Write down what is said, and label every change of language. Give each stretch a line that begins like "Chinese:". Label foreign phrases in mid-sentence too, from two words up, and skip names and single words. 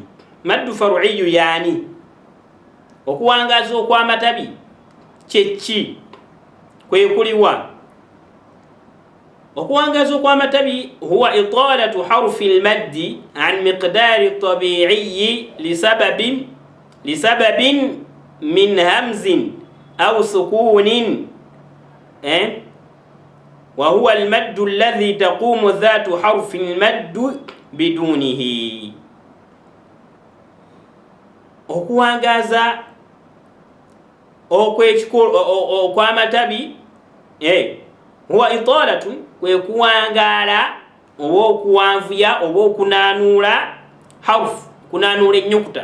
Arabic: مد فرعي
Ganda: yaani okuwangaza okw'amatabi kyeki, kwe kuliwa. Okuwangaza okw'amatabi
Arabic: هو إطالة حرف المد عن مقدار طبيعي لسبب من همز أو سكون وهو المد الذي تقوم ذات حرف المد بدونه.
Ganda: Okuwangaza okw'amatabi
Arabic: هو إطالة,
Ganda: kwe kuwangaala oba okuwanvuya oba okunanuula harufu, kunanuula ennyukuta.